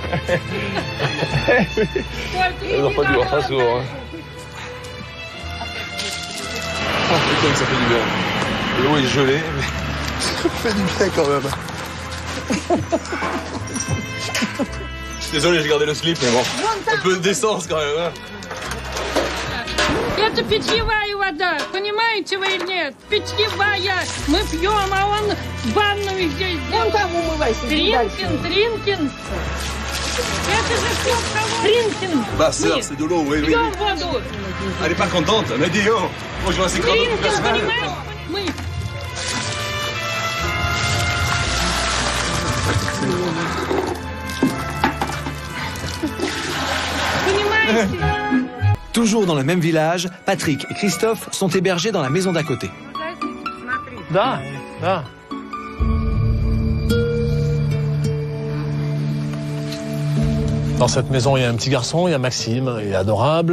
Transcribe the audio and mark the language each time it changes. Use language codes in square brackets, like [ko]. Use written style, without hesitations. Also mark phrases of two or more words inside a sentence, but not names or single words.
[fr] On n'a pas dû voir ça souvent, hein. Oh putain que ça fait du bien. L'eau est gelée, mais ça fait du bien quand même. Je suis désolé, j'ai gardé le slip, mais bon. Un peu d'essence quand même, hein. [ru] Это питьевая вода, понимаете вы или нет? Питьевая. Мы пьем, а он ванную здесь. Вон там умывайся. Тринкин. Это же все Тринкин. [fr] Bah sœur, c'est de l'eau, oui. [ru] Пьем воду. [fr] Elle est pas contente, mais dis oh. Moi je vois assez grave. [ru] Тринкин, понимаешь? Мы. Понимаете? [fr] Toujours dans le même village, Patrick et Christophe sont hébergés dans la maison d'à côté. [ru] Da. [fr] Dans cette maison, il y a un petit garçon, il y a Maxime, il est adorable.